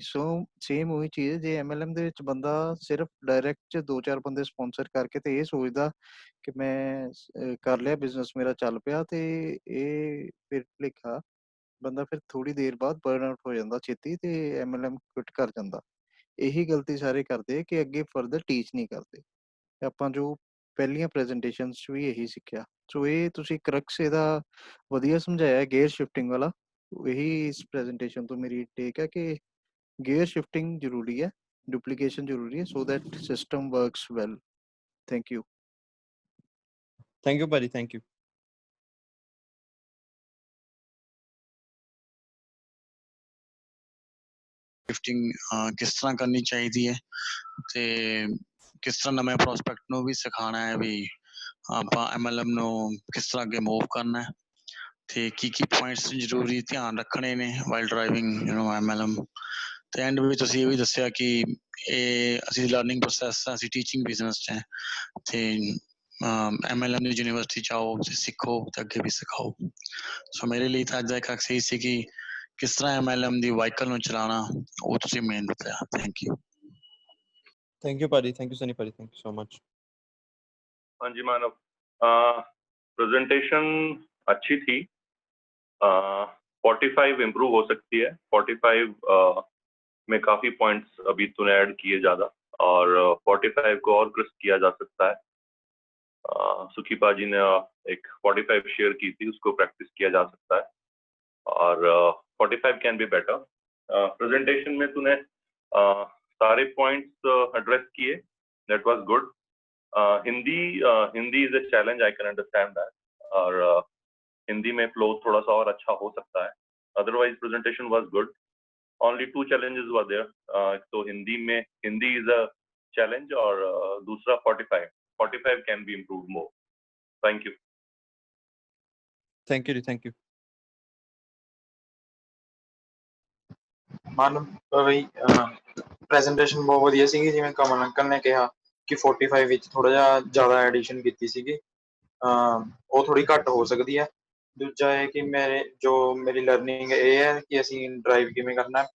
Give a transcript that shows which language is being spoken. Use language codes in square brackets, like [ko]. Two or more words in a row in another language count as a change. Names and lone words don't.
[pa] ਸੋ ਸੇਮ ਉਹੀ ਚੀਜ਼ ਹੈ, ਜੇ ਐਮਐਲਐਮ ਦੇ ਵਿੱਚ ਬੰਦਾ ਸਿਰਫ ਡਾਇਰੈਕਟ 'ਚ 2-4 ਬੰਦੇ ਸਪਾਂਸਰ ਕਰਕੇ ਤੇ ਇਹ ਸੋਚਦਾ ਕਿ ਮੈਂ ਕਰ ਲਿਆ ਬਿਜ਼ਨਸ, ਮੇਰਾ ਚੱਲ ਪਿਆ, ਤੇ ਇਹ ਫਿਰ ਭੁਲੇਖਾ, ਬੰਦਾ ਫਿਰ ਥੋੜੀ ਦੇਰ ਬਾਅਦ [en] burn out [pa] ਹੋ ਜਾਂਦਾ ਛੇਤੀ ਤੇ ਐਮਐਲਐਮ ਕੁਇਟ ਕਰ ਜਾਂਦਾ। ਇਹੀ ਗਲਤੀ ਸਾਰੇ ਕਰਦੇ ਕਿ ਅੱਗੇ [en] further teach [pa] ਨਹੀਂ ਕਰਦੇ। ਆਪਾਂ ਜੋ ਪਹਿਲੀਆਂ ਪ੍ਰੈਜੈਂਟੇਸ਼ਨਸ 'ਚ ਵੀ ਇਹੀ ਸਿੱਖਿਆ। ਸੋ ਇਹ ਤੁਸੀਂ ਕਰਕਸ ਇਹਦਾ ਵਧੀਆ ਸਮਝਾਇਆ [en] gear shifting [pa] ਵਾਲਾ। ਇਹੀ ਇਸ ਪ੍ਰੈਜੈਂਟੇਸ਼ਨ ਤੋਂ ਮੇਰੀ ਟੇਕ ਹੈ ਕਿ [en] gear shifting [pa] ਜ਼ਰੂਰੀ ਹੈ, duplication ਜ਼ਰੂਰੀ ਹੈ, [en] so that system works well. Thank you. Thank you ਭਾਜੀ, thank you. [pa] ਸ਼ਿਫਟਿੰਗ ਕਿਸ ਤਰ੍ਹਾਂ ਕਰਨੀ ਚਾਹੀਦੀ ਹੈ ਤੇ ਕਿਸ ਤਰ੍ਹਾਂ ਨਵੇਂ ਪ੍ਰੋਸਪੈਕਟ ਨੂੰ ਵੀ ਸਿਖਾਉਣਾ ਹੈ ਵੀ ਆਪਾਂ MLM ਨੂੰ ਕਿਸ ਤਰ੍ਹਾਂ ਅੱਗੇ ਮੂਵ ਕਰਨਾ ਹੈ ਤੇ ਕੀ ਪੁਆਇੰਟਸ ਜ਼ਰੂਰੀ ਧਿਆਨ ਰੱਖਣੇ ਨੇ [en] while driving MLM. [pa] ਤੇ ਐਂਡ ਵਿੱਚ ਤੁਸੀਂ ਇਹ ਵੀ ਦੱਸਿਆ ਕਿ ਇਹ ਅਸੀਂ [en] learning process [pa] ਆ, ਅਸੀਂ [en] teaching business [pa] 'ਚ ਹੈ ਤੇ MLM ਦੀ ਯੂਨੀਵਰਸਿਟੀ 'ਚ ਆਓ ਤੇ ਸਿੱਖੋ ਤੇ ਅੱਗੇ ਵੀ ਸਿਖਾਓ। ਸੋ ਮੇਰੇ ਲਈ ਤਾਂ ਅੱਜ ਦਾ ਇੱਕ ਐਕਸਰਸਾਈਜ਼ ਸੀ ਕਿ ਕਿਸ ਤਰ੍ਹਾਂ MLM ਦੀ ਵਾਹੀਕਲ ਨੂੰ ਚਲਾਉਣਾ, ਉਹ ਤੁਸੀਂ ਮੇਨ ਦੱਸਿਆ। [en] Thank you. Thank you ਭਾਜੀ, thank you ਸਨੀ ਭਾਜੀ, thank you so much. [hi] हाँ जी मानव, प्रेजेंटेशन अच्छी थी। 45 इम्प्रूव हो सकती है। 45 में काफी पॉइंट्स अभी तूने ऐड किए ज्यादा, और 45 को और क्रिस्प किया जा सकता है। सुखी पाजी ने एक 45 शेयर की थी, उसको प्रैक्टिस किया जा सकता है, और 45 [en] can be better. [hi] प्रेजेंटेशन में तूने सारे पॉइंट्स एड्रेस किए, [en] that was good. Hindi is a challenge, I can understand that, [hi] और हिंदी में फ्लो थोड़ा सा और अच्छा हो सकता है। [en] Otherwise presentation was good. Only 2 challenges were there. तो Hindi is a challenge, [hi] और दूसरा [en] 45 can be improve more. Thank you. Thank you, thank you. [pa] ਮਾਨਵ ਬਈ ਪ੍ਰੈਜੈਂਟੇਸ਼ਨ ਬਹੁਤ ਵਧੀਆ ਸੀਗੀ। ਜਿਵੇਂ ਕਮਲ ਅੰਕਲ ਨੇ ਕਿਹਾ ਕਿ 45 ਵਿੱਚ ਥੋੜਾ ਜਿਹਾ ਜ਼ਿਆਦਾ ਐਡੀਸ਼ਨ ਕੀਤੀ ਸੀਗੀ, ਉਹ ਥੋੜੀ ਘੱਟ ਹੋ ਸਕਦੀ ਹੈ। ਦੂਜਾ ਇਹ ਕਿ ਮੇਰੀ ਲਰਨਿੰਗ ਇਹ ਹੈ ਕਿ ਅਸੀਂ ਡਰਾਈਵ ਕਿਵੇਂ ਕਰਨਾ ਹੈ।